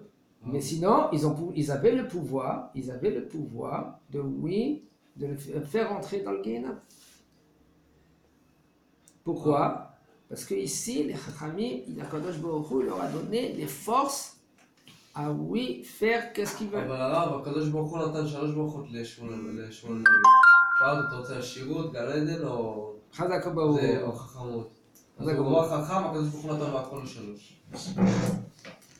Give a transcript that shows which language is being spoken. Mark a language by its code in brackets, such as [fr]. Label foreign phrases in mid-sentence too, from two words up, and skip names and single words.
[fr] Mais sinon, ils avaient le pouvoir de le faire entrer dans le Guéhenam. Pourquoi? Parce que ici, les Chachamim, [he] קדוש ברוך הוא [fr] leur a donné les forces à faire qu'est-ce qu'ils veulent. [he] אבל הרב, הקדוש ברוך הוא נתן 3 ברכות לשמואל הנביא. שאלת, אתה רוצה עשירות, גן עדן או... חזק וברוך. או חכמות. אז הוא חכם, הקדוש ברוך הוא נתן לו הכל ל3.